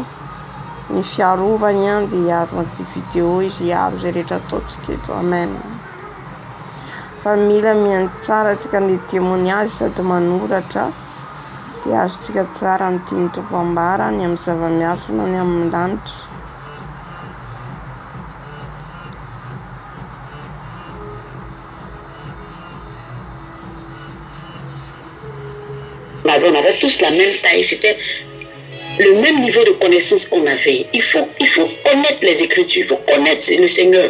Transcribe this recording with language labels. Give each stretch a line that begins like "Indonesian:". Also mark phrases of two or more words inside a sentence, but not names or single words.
Malagasy: Ny fiarovany dia hiaro an'ity vidéo izy, hiaro izay rehetra ataontsika eto. Amen. Fa mila mihaino tsara antsika ny témoignage sady manoratra dia azontsika tsara ny tiany tompo ambara ny amin'ny zava-miafina ny amin'ny lanitra.
French: On avait tous la même taille, c'était le même niveau de connaissance qu'on avait. Il faut connaître les Écritures, il faut connaître le Seigneur.